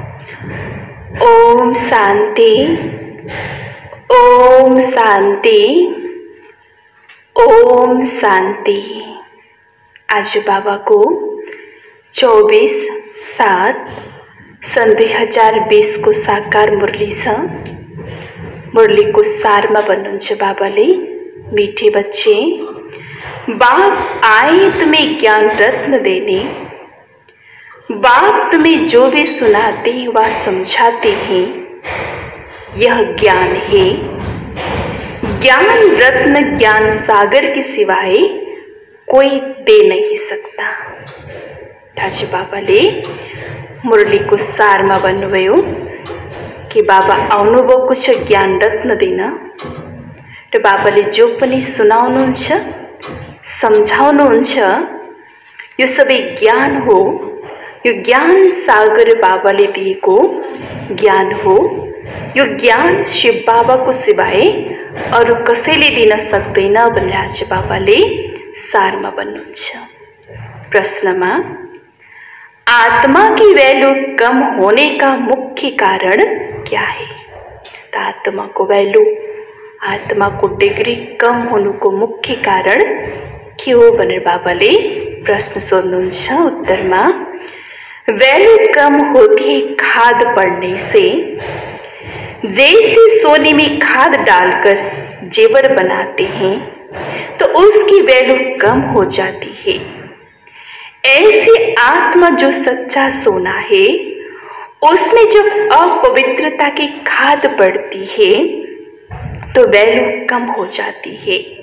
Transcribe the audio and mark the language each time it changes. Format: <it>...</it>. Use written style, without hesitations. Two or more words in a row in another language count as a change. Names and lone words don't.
<hi>ओम शांति। ओम शांति। ओम शांति।</hi> <ne>आज बाबा को 24/7/2020 को साकार मुरली छ। मुरली को सारमा भन्नुहुन्छ बाबाले,</ne> <hi>मीठे बच्चे, बाप आए तुम्हें ज्ञान रत्न देने। बाप तुम्हें जो भी सुनाते व समझाते हैं, यह ज्ञान है। ज्ञान रत्न ज्ञान सागर के सिवाय कोई दे नहीं सकता।</hi> <ne>आज बाबाले मुरली को सारमा भन्नुभयो कि बाबा आउनुभएको छ ज्ञान रत्न दिन र बाबाले जो पनि सुनाउनुहुन्छ, सम्झाउनुहुन्छ, यो सबै ज्ञान हो। यो ज्ञान सागर बाबाले दिएको ज्ञान हो। यो ज्ञान शिव बाबाको सिवाय अरू कसैले दिन सक्दैन भनेर आज बाबाले सारमा भन्नुहुन्छ। प्रश्नमा,</ne> <hi>आत्मा की वैल्यू कम होने का मुख्य कारण क्या है?</hi> <ne>तो आत्मा को वैल्यू, आत्मा को डिग्री कम होनुको मुख्य कारण के हो भनेर बाबाले प्रश्न सोध्नुहुन्छ। उत्तरमा,</ne> <hi>वैल्यू कम होती है खाद पड़ने से। जैसे सोने में खाद डालकर जेवर बनाते हैं तो उसकी वैल्यू कम हो जाती है। ऐसे आत्मा जो सच्चा सोना है, उसमें जब अपवित्रता की खाद पड़ती है तो वैल्यू कम हो जाती है।</hi>